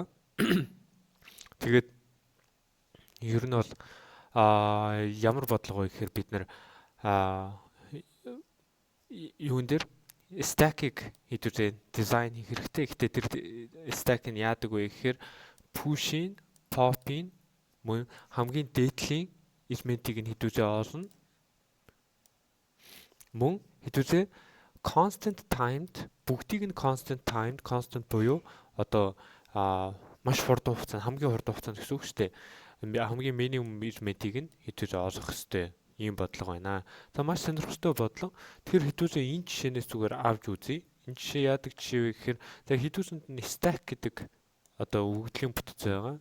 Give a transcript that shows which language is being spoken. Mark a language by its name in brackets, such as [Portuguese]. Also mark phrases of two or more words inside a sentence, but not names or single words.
[Mongolian] Тэгээд ер нь бол ямар бодлого вэ гэхээр бид нар а юун дээр stack-ийг хэдүүлээ дизайн хийх хэрэгтэй. Гэхдээ тэр stack нь яадаг вэ гэхээр push-ийн, pop-ийн мөн хамгийн дээдлийн элементийг нь хэдүүлээ олно. Мөн хэдүүлээ [English] constant timed [Mongolian] бүгдийг нь [English] constant timed, [Mongolian] constant буюу одоо маш хурдан хугацаанд хамгийн хурдан хугацаанд гэсэн үг шүү дээ. Хамгийн минимум элементийг нь хэдүүлээ олох хэрэгтэй. Ийм бодлого байна. За маш сонирхолтой бодлого. Тэгэхээр хэдүүлээ энэ жишээнээс зүгээр авч үзье. Энэ жишээ яадаг жишээ вэ гэхээр за хэдүүлсэнд нь stack гэдэг одоо өгөгдлийн бүтц байгаа.